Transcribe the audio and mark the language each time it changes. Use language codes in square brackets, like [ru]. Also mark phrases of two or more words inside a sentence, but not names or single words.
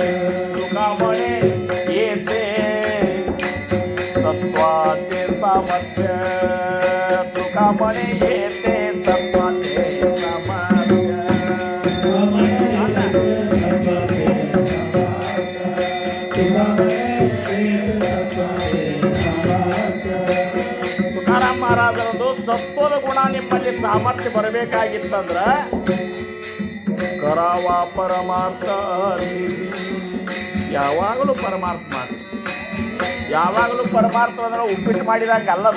[mr] तुका म्हणे येते तत्वाचे सामर्थ्य तुका म्हणे येते तत्वाचे सामर्थ्य तुका म्हणे येते तत्वाचे समार्थ तुका म्हणे येते तत्वाचे समार्थ [kn] ತುಕಾರಾಮ್ ಮಹಾರಾಜರದು ಸತ್ವದ ಗುಣ ನಿಮ್ಮಲ್ಲಿ ಸಾಮರ್ಥ್ಯ ಬರಬೇಕಾಗಿತ್ತಂದ್ರ [mr] कराव परमार्थ [kn] ನಿಧಿ. ಯಾವಾಗಲೂ ಪರಮಾರ್ಥ ಮಾಡಿ. ಯಾವಾಗಲೂ ಪರಮಾರ್ಥ ಅಂದ್ರೆ ಉಪ್ಪಿಟ್ಟು ಮಾಡಿದಂಗೆ ಅಲ್ಲದ.